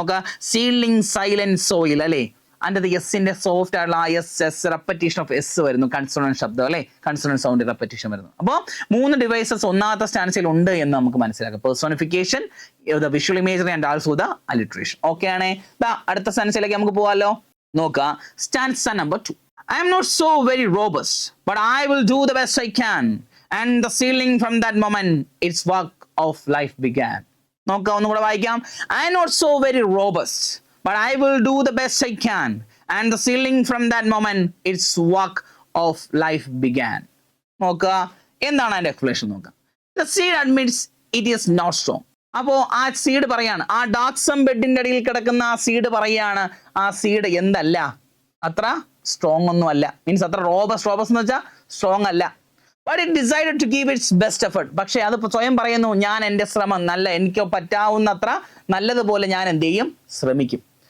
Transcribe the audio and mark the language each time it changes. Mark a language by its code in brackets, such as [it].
[ml] നോക്കുക, ceiling silent soil, അല്ലെ? അതിന്റെ എസിന്റെ സോഫ്റ്റ് ആയിട്ടുള്ള എസ് റെപ്പറ്റീഷൻ ഓഫ് എസ് വരുന്നു, കൺസണന്റ് ശബ്ദം, അല്ലെ? കൺസണന്റ് സൗണ്ട് റെപ്പറ്റീഷൻ വരുന്നു. അപ്പോൾ 3 ഡിവൈസസ് ഒന്നാമത്തെ സ്റ്റാൻസിൽ ഉണ്ട് എന്ന് നമുക്ക് മനസ്സിലാക്കാം. [en] Personification, the visual imagery and also the alliteration. Okay ആണേ? [ml] അടുത്ത സ്റ്റാൻസിലേക്ക് നമുക്ക് പോകാമല്ലോ. നോക്കുക, stanza number 2. [en] I am not so very robust, but I will do the best I can. And the ceiling from that moment, its work of life began. [ml] നോക്കുക, ഒന്നുകൂടെ വായിക്കാം. [en] I am not so very robust, but I will do the best I can. And the ceiling from that moment, its work of life began. [ml] നോക്കുക, എന്താണ് അതിന്റെ explanation നോക്കുക. [en] The seed admits it is not strong. [ml] അപ്പോ ആ seed പറയാണ്, ആ ഡാർക്സം ബെഡിന്റെ അടിയിൽ കിടക്കുന്ന ആ സീഡ് പറയാണ്, ആ സീഡ് എന്തല്ല, അത്ര സ്ട്രോങ് ഒന്നും അല്ല. മീൻസ് അത്ര റോബസ്റ്റ് എന്ന് വെച്ചാൽ സ്ട്രോങ് അല്ല. [en] But it decided to give its best effort. [ml] പക്ഷെ അത് സ്വയം പറയുന്നു, ഞാൻ എൻ്റെ ശ്രമം എനിക്ക് പറ്റാവുന്നത്ര നല്ലതുപോലെ ഞാൻ എന്ത് ചെയ്യും, ശ്രമിക്കും.